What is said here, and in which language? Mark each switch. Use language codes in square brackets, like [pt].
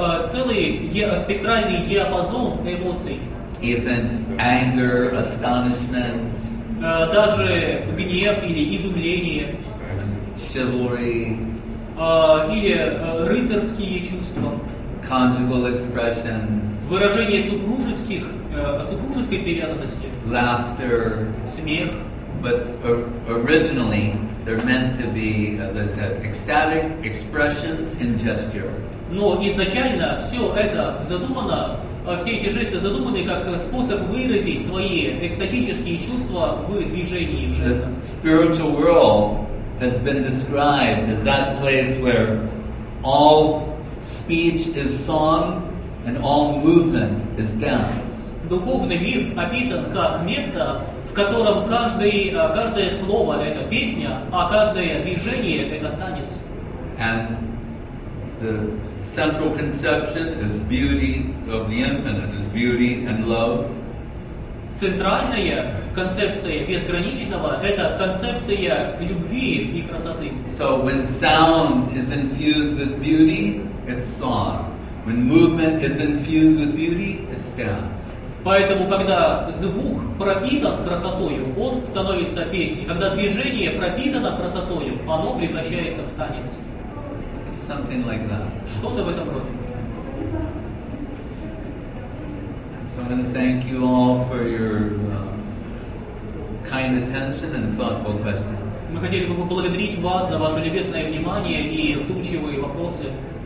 [ru] Целый спектральный диапазон эмоций. [en] Even anger, astonishment, [ru] даже гнев или изумление, [en] chivalry, [ru] или рыцарские чувства, [en] conjugal expressions, [ru] выражение супружеской привязанности, [en] laughter, [ru] смех. [en] But originally they're meant to be, as I said, ecstatic expressions in gesture. [ru] Но изначально все это задумано, все эти жесты задуманы как способ выразить свои экстатические чувства в движении, в жестах. [en] The spiritual world has been described as that place where all speech is song and all movement is dance. [ru] Духовный мир описан как место, в котором каждое слово это песня, а каждое движение это танец. [en] And the central conception is beauty of the infinite, is beauty and love. [ru] Центральная концепция безграничного – это концепция любви и красоты. [en] So when sound is infused with beauty, it's song. When movement is infused with beauty, it's dance. [ru] Поэтому, когда звук пропитан красотою, он становится песней. Когда движение пропитано красотою, оно превращается в танец. [en] It's something like that. [ru] Что-то в этом роде. [en] So I'm going to thank you all for your kind attention and thoughtful questions. [ru] Мы хотели бы поблагодарить вас за ваше любезное внимание и вдумчивые вопросы.